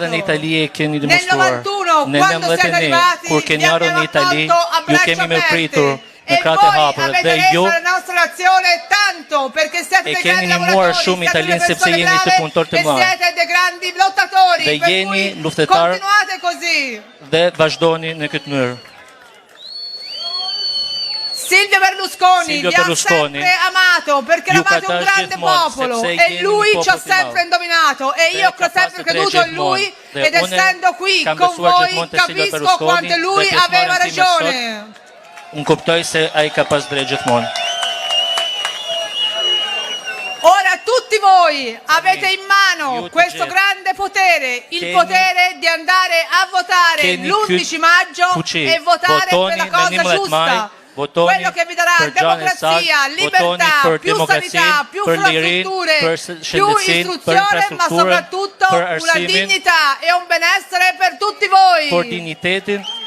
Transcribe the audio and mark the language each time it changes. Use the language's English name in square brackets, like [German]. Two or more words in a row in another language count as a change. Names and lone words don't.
[Italian] Nel 91 quando siete arrivati vi abbiamo accolto a braccia aperte e voi avete reso la nostra nazione tanto perché siete dei grandi lavoratori, siete delle persone brave e siete dei grandi lottatori, per cui continuate così. [Albanian] Dhe vazhdoni në këtë mënyrë. [Italian] Silvio Berlusconi vi ha sempre amato perché eravate un grande popolo e lui ci ha sempre indovinato e io ho sempre creduto in lui ed essendo qui con voi capisco quanto lui aveva ragione. [Albanian] Unë kuptoj se ai ka pas drejt gjithmonë. [Italian] Ora tutti voi avete in mano questo grande potere, il potere di andare a votare l'11 maggio e votare per la cosa giusta. Quello che vi darà democrazia, libertà, più sanità, più infrastrutture, più istruzione, ma soprattutto una dignità e un benessere per tutti voi.